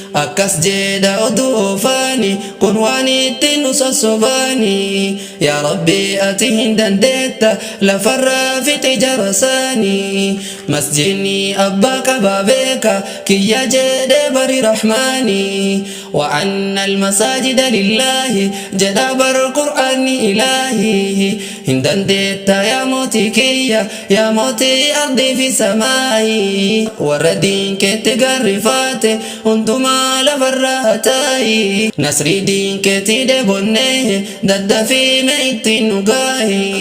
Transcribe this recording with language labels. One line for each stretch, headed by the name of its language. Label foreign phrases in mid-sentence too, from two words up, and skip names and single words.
Oromo: Akkas jedha oduu oofaani, kun waan itti nu sossobaani. Yaa Rabbi, ati hin dandeetta, lafarraa fixe jara saani. Masjidni abbaa qabaa beeka, kiyya jedhe bari Rahmaani.
Arabic: وأن المساجد لله،
Oromo: jedha bar Qur'aanni Ilaahi. Hin dandeetta yaa mootii kiyya, Yaa mootii ardii fi samaayi, warra diin keetti garrifaate hundumaa lafarraa hataayi. Nasrii diin keetti debonne daddafii mee ittiin nu gaahi.